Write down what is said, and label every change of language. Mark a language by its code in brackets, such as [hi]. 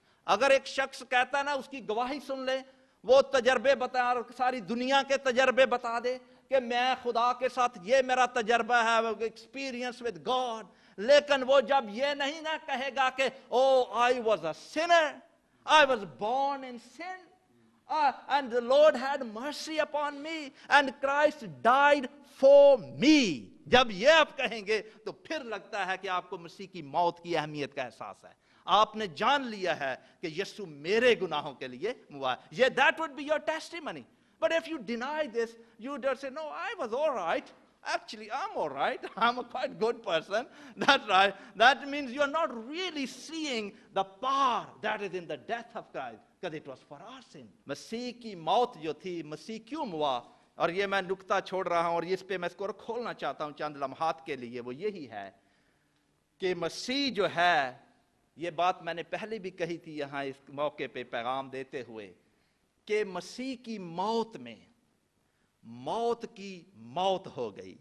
[ur] اگر ایک شخص کہتا ہے نا, اس کی گواہی سن لیں, وہ تجربے بتا, ساری دنیا کے تجربے بتا دے کہ میں خدا کے ساتھ, یہ میرا تجربہ ہے, ایکسپیرینس ود گاڈ, لیکن وہ جب یہ نہیں نہ کہے گا کہ [en] I was a sinner, I was born in sin, and the Lord had mercy upon me, and Christ died for me. [ur] جب یہ آپ کہیں گے تو پھر لگتا ہے کہ آپ کو مسیح کی موت کی اہمیت کا احساس ہے. آپ نے جان لیا ہے کہ یسوع میرے گناہوں کے لیے ہوا. [en] یہ that would be your testimony. But if you deny this, you just say, no, I was all right. Actually, I'm all right. I'm a quite good person. That's right. That means you're not really seeing the power that is in the death of Christ, because it was for our sin. [ur] مسیح کی موت جو تھی, مسیح کیوں ہوا, اور یہ میں نکتہ چھوڑ رہا ہوں اور اس پہ میں اس کو کھولنا چاہتا ہوں چند لمحات کے لیے, وہ یہی ہے کہ مسیح جو ہے, یہ بات میں نے پہلے بھی کہی تھی یہاں اس موقع پہ پیغام دیتے ہوئے, کہ مسیح کی موت میں موت کی موت ہو گئی.